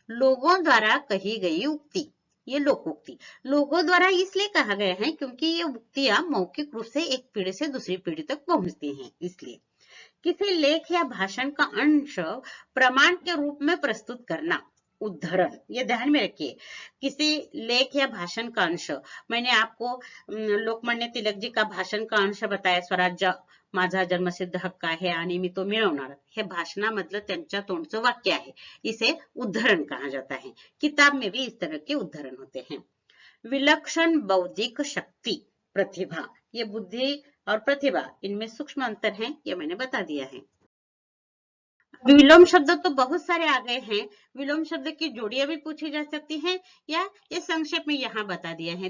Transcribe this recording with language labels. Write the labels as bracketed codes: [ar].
[hi] लोगों द्वारा कही गई उक्ति, ये लोकोक्ति, लोगों द्वारा इसलिए कहा गया है क्योंकि ये उक्तियां मौखिक रूप से एक पीढ़ी से दूसरी पीढ़ी तक पहुंचती हैं, इसलिए। किसी लेख या भाषण का अंश प्रमाण के रूप में प्रस्तुत करना, उद्धरण, ये ध्यान में रखिए। किसी लेख या भाषण का अंश, मैंने आपको लोकमान्य तिलक जी का भाषण का अंश बताया, [mr] स्वराज्य माझा जन्मसिद्ध हक्क आहे आणि मी तो मिळवणार, हे भाषणामधलं त्यांच्या तोंडचं वाक्य आहे, [hi] इसे उद्धरण कहा जाता है। किताब में भी इस तरह के उद्धरण होते हैं। विलक्षण बौद्धिक शक्ति, प्रतिभा, ये बुद्धि और प्रतिभा, इनमें सूक्ष्म अंतर है, ये मैंने बता दिया है। विलोम शब्द तो बहुत सारे आ गए हैं। विलोम शब्द की जोड़ियां भी पूछी जा सकती हैं या ये संक्षेप में यहाँ बता दिया है।